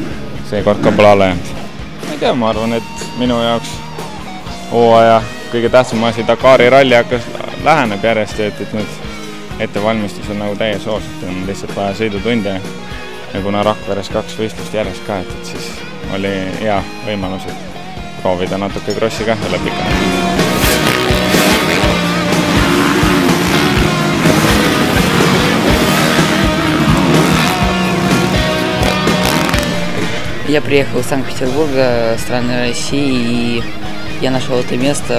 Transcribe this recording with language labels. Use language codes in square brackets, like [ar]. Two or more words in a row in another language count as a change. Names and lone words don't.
[et] Seekord ka pole alla jäänud. Ei tea, ma arvan, et minu jaoks hooaja kõige tähtsam asi Dakari ralli hakkas läheneb järjest, et nüüd ettevalmistus on nagu täies hoos, et on lihtsalt vaja sõidutunde. Ja kuna Rakveres 2 võistlust järjest ka, et siis oli hea võimalus, et proovida natuke krossi ka üle pika. [ru] Я приехал из Санкт-Петербурга, страны России, и я нашел это место.